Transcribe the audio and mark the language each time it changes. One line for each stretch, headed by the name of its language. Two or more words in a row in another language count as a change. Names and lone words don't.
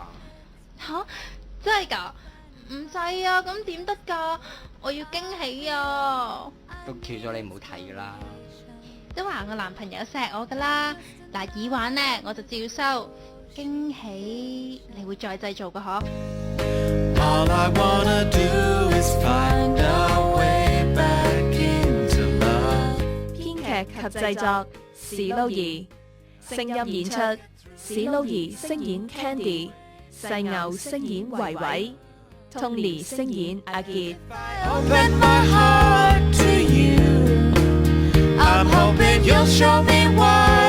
Cantonese: 吓？真係㗎？唔制啊，咁點得㗎？我要驚喜啊！都叫咗你唔好睇㗎啦。都話我男朋友錫我㗎啦，嗱，耳環呢，我就照收，驚喜你會再製造㗎嗬。
English: All I wanna do is find a way back into love。
Cantonese: 編劇及製作史勞儀，聲音演出史勞儀飾演 Candy， 細牛飾演維維，Tony 飾演阿傑。
English: Open my heart to you. I'm hoping you'll show me what